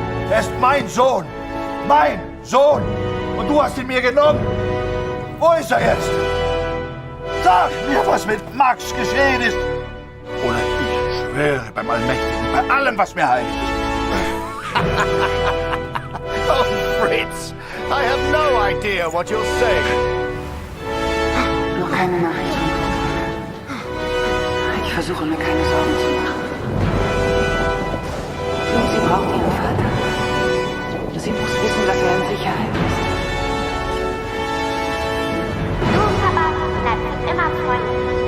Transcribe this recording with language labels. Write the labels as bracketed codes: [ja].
[de] Er ist mein Sohn. Mein Sohn! Und du hast ihn mir genommen! Wo ist er jetzt? Sag mir, was mit Max geschehen ist! Oder ich schwöre beim Allmächtigen, bei allem, was mir heilig ist. [en] Oh, Fritz! I have no idea what you're saying. [de] Noch keine Nachricht von Coco. Ich versuche mir keine Sorgen zu machen. Und sie braucht ihren Vater. Sie muss wissen, dass er in Sicherheit ist. Du, Papa, bleibst immer freundlich.